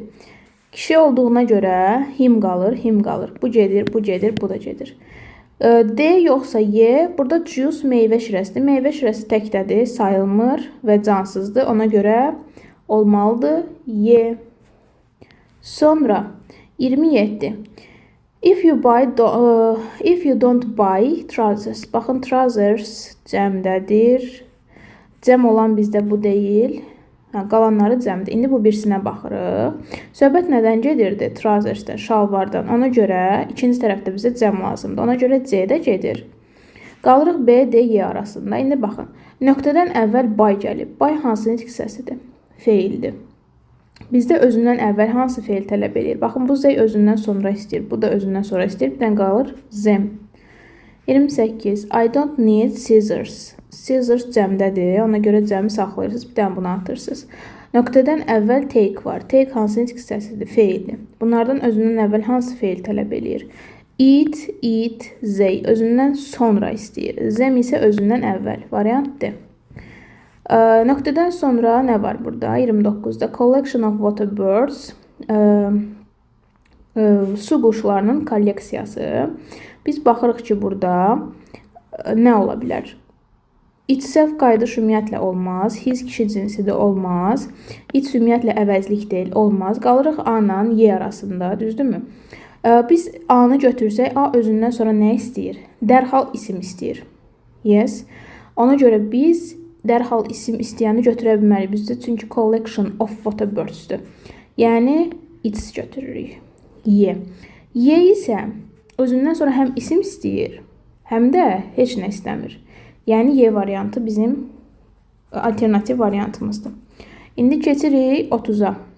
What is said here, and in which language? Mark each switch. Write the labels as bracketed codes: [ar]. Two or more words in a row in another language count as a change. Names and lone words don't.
[az] Kişi olduğuna görə him qalır, him qalır. Bu gedir, bu gedir, bu da gedir. D yoxsa Y, burada juice meyvə şirəsidir. Meyvə şirəsi təkdədir, sayılmır və cansızdır. Ona görə olmalıdır Y. Sonra 27. [en] If you don't buy trousers. [az] Baxın, trousers cəmdədir. Cəm olan bizdə bu deyil. Qalanları cəmdir. İndi bu birisinə baxırıq. Söhbət nədən gedirdi? Trousersdən, şalvardan. Ona görə ikinci tərəfdə bizə cəm lazımdır. Ona görə C də gedir. Qalırıq B, D, Y arasında. İndi baxın. Nöqtədən əvvəl bay gəlib. Bay hansı nitq hissəsidir? Feildir. Bizdə özündən əvvəl hansı feil tələb edir? Baxın, bu Z özündən sonra istəyir. Bu da özündən sonra istəyir. Bir dənə qalır zem. 28. [en] I don't need scissors. [az] Scissors cəmdədir. Ona görə cəmi saxlayırsınız. Bir dənə bunu atırsınız. Nöqtədən əvvəl take var. Take hansı nitq hissəsidir? Feildir. Bunlardan özündən əvvəl hansı feil tələb edir? [en] Eat, eat, [az] Z özündən sonra istəyir. Zem isə özündən əvvəl. Variant D. Nöqtədən sonra nə var burada? [en] 29'da collection of water birds, [az] su quşlarının kolleksiyası. Biz baxırıq ki, burada nə ola bilər? İtself qayıdış ümumiyyətlə olmaz. His kişi cinsi də olmaz. İt ümumiyyətlə əvəzlik deyil, olmaz. Qalırıq A ilə Y arasında, düzdürmü? Biz A-nı götürsək, A özündən sonra nə istəyir? Dərhal isim istəyir. Yes. Ona görə biz dərhal isim istəyəni götürə bilmərik bizdə, çünki [en] collection of water birds- [az] dür. Yəni, it's götürürük. Y. Y isə özündən sonra həm isim istəyir, həm də heç nə istəmir. Yəni, Y variantı bizim alternativ variantımızdır. İndi keçirik 30'a.